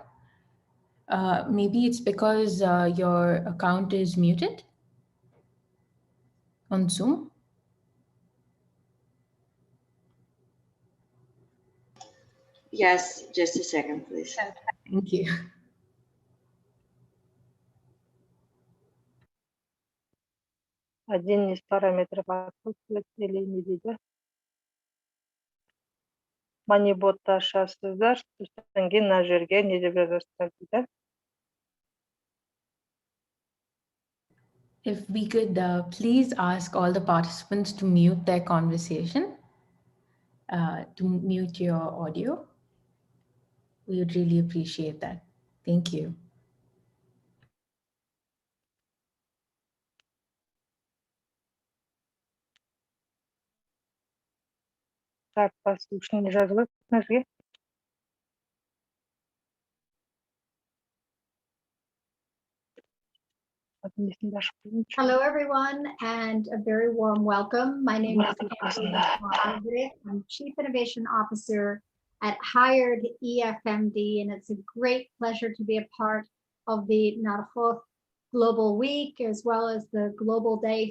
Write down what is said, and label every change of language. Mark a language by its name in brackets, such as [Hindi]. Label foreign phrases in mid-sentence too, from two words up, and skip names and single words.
[English] Maybe it's because your account is muted on Zoom. Yes, just a second, please. Thank you. [Russian] Один из параметров отсутствует или не дейді. [Kazakh] Маниботты ашасыздар, сосын кейін мына жерге не деп жазасыздар дейді. [English] If we could please ask all the participants to mute their conversation, to mute your audio, we would really appreciate that. Thank you. [Russian] Так, послушайте, [Kazakh] жазылып мына жерге. [English] Hello, everyone, and a very warm welcome. My name is Amber. I'm Chief Innovation Officer at Hired EFMD, and it's a great pleasure to be a part of the Narhoth Global Week as well as the Global Day.